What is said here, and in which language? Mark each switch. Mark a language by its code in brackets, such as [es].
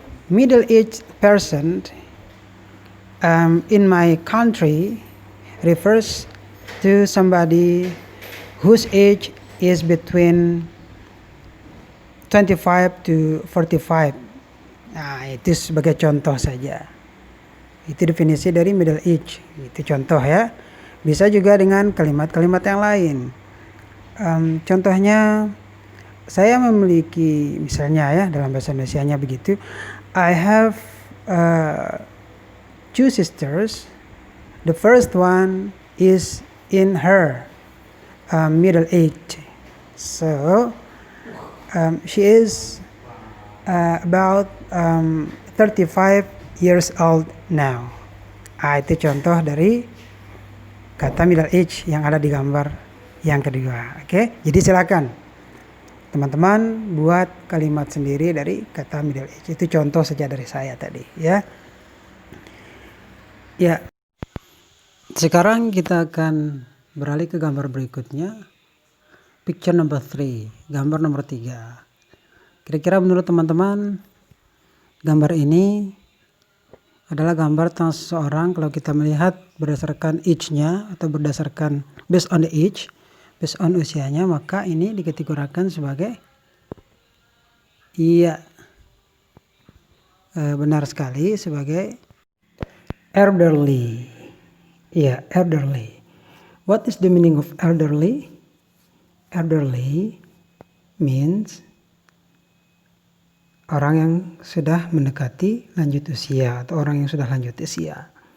[en] Middle age person in my country refers to somebody whose age is between 25 to 45. [id] Nah, itu sebagai contoh saja. Itu definisi dari middle age. Itu contoh ya. Bisa juga dengan kalimat-kalimat yang lain. Contohnya saya memiliki, misalnya ya dalam bahasa Indonesianya begitu, [en] I have 2 sisters. The first one is in her middle age. So she is about 35 years old now. [id] Itu contoh dari kata middle age yang ada di gambar yang kedua. Oke, jadi silakan teman-teman buat kalimat sendiri dari kata middle age. Itu contoh saja dari saya tadi ya. Ya. Sekarang kita akan beralih ke gambar berikutnya. [en] Picture number 3, [id] gambar nomor 3. Kira-kira menurut teman-teman gambar ini adalah gambar tentang seseorang kalau kita melihat berdasarkan age-nya atau berdasarkan [en] based on the age, [id] based on usianya, maka ini dikategorikan sebagai benar sekali, sebagai elderly. [en] Elderly. What is the meaning of elderly? Elderly means [id] orang yang sudah mendekati lanjut usia atau orang yang sudah lanjut usia.